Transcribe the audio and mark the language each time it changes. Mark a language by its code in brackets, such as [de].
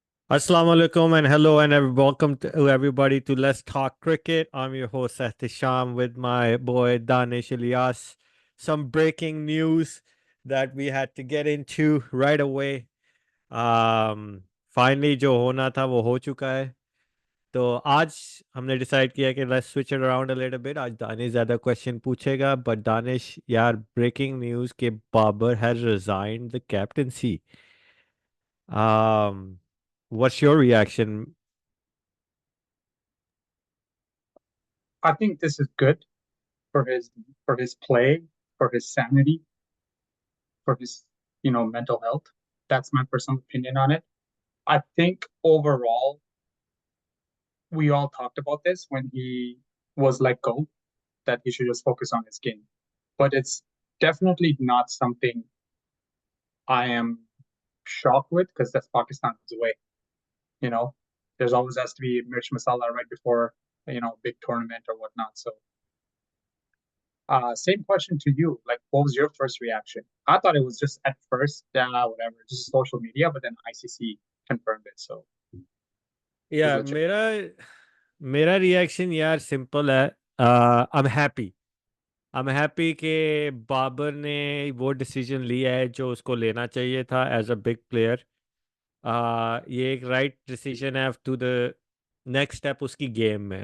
[en] Assalamu alaikum and hello and welcome to everybody to Let's Talk Cricket. I'm your host Sahtisham with my boy Danish Ilyas. Some breaking news that we had to get into right away. [hi] Finally जो होना था वो हो चुका है. तो आज हमने डिसाइड किया कि [en] let's switch it around a little bit. [hi] आज दानिश ज़्यादा क्वेश्चन पूछेगा but दानिश यार breaking news के Babar [en] has resigned the captaincy. What's your reaction? I think this is good for his play, for his sanity, for his mental health. That's my personal opinion on it. I think overall we all talked about this when he was let go that he should just focus on his game. But it's definitely not something I am shocked with because that's Pakistan's way. You know, there's always has to be Mirch Masala right before big tournament or whatnot. So same question to you. Like, what was your first reaction? I thought it was just at first, whatever, just social media, but then ICC confirmed it. So it was [hi] यार [en] legit. [hi] मेरा मेरा reaction यार simple है. [en] I am happy [hi] कि बाबर ने वो decision लिया है जो उसको लेना चाहिए था एज अ बिग प्लेयर. ये एक राइट डिसीजन है [en] to the next step [hi] उसकी गेम में.